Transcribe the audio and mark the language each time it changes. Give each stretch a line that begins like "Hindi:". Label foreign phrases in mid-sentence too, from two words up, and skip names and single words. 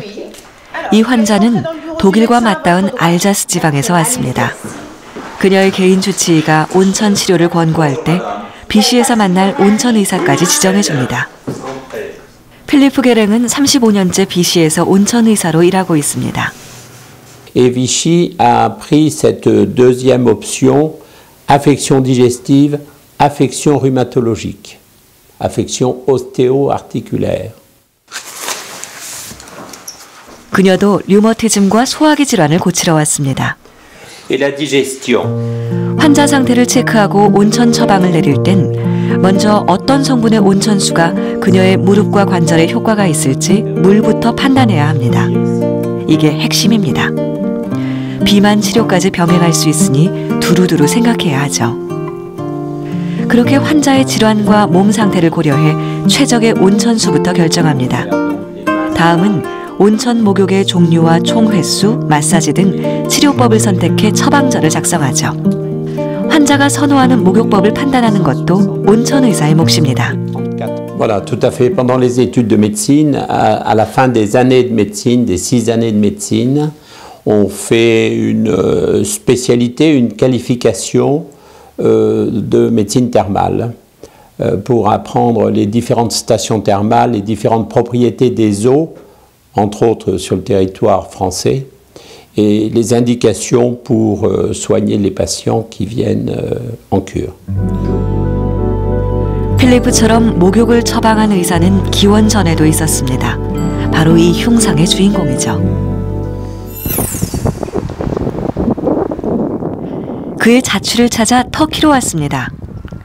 Korean: 이 환자는 독일과 맞닿은 알자스 지방에서 왔습니다. 그녀의 개인 주치의가 온천 치료를 권고할 때 비시에서 만날 온천 의사까지 지정해 줍니다. 필리프 게랭은 35년째 비시에서 온천 의사로 일하고 있습니다.
French: Et Vichy a pris cette deuxième option, affection digestive, affection rhumatologique, affection ostéo-articulaire.
Korean: 그녀도 류머티즘과 소화기 질환을 고치러 왔습니다.
French: Et la digestion.
Korean: 환자 상태를 체크하고 온천 처방을 내릴 땐 먼저 어떤 성분의 온천수가 그녀의 무릎과 관절에 효과가 있을지 물부터 판단해야 합니다. 이게 핵심입니다. 비만 치료까지 병행할 수 있으니 두루두루 생각해야 하죠. 그렇게 환자의 질환과 몸 상태를 고려해 최적의 온천수부터 결정합니다. 다음은 온천 목욕의 종류와 총 횟수, 마사지 등 치료법을 선택해 처방전을 작성하죠. 환자가 선호하는 목욕법을 판단하는 것도 온천 의사의 몫입니다.
French: Voilà, tout à fait. Pendant les études de médecine, à la fin des années de médecine, des 6 années de médecine, on fait une spécialité, une qualification de médecine thermale pour apprendre les différentes stations thermales, les différentes propriétés des eaux, entre autres sur le territoire français, et les indications pour soigner les patients qui viennent en cure.
Korean: 필리프처럼 목욕을 처방한 의사는 기원전에도 있었습니다. 바로 이 흉상의 주인공이죠. 그의 자취를 찾아 터키로 왔습니다.